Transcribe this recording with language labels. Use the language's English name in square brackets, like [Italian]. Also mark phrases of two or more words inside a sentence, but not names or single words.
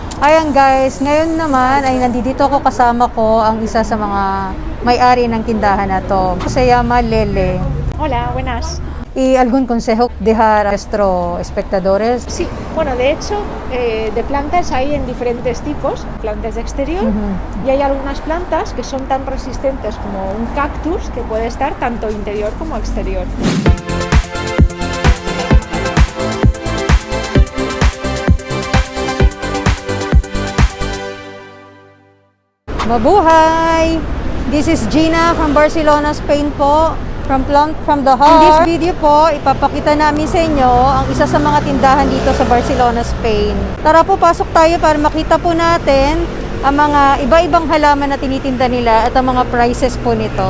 [Filipino] Ayan guys, ngayon naman ay nandito ako kasama ko ang isa sa mga may-ari ng tindahan na to. [Spanish] Se llama Lele. Hola, buenas. ¿Y algún consejo dejar a nuestros espectadores? Sí, bueno, de hecho, de plantas hay en diferentes tipos, plantas de exterior, y hay algunas plantas que son tan resistentes como un cactus que puede estar tanto interior como exterior. [Filipino] Mabuhay! [English] This is Gina from Barcelona, Spain po. From the heart. In this video [Filipino] po, ipapakita namin sa inyo ang isa sa mga tindahan dito sa Barcelona, Spain. Tara po, pasok tayo para makita po natin ang mga iba-ibang halaman na tinitinda nila at ang mga prices po nito.